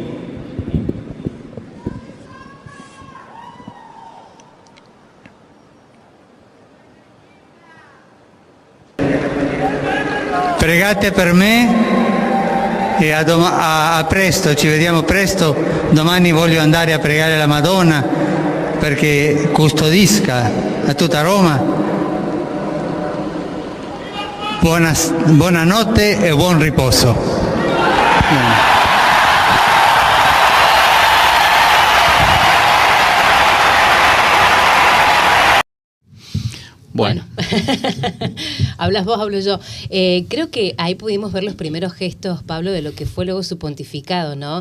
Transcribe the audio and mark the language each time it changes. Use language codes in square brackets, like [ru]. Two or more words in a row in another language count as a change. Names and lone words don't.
[it] Pregate per me e a presto, ci vediamo presto. Domani voglio andare a pregare la Madonna perché custodisca a tutta Roma. Buonanotte e buon riposo. Bene. [es] Bueno, hablas vos, hablo yo. Creo que ahí pudimos ver los primeros gestos, Pablo, de lo que fue luego su pontificado, ¿no?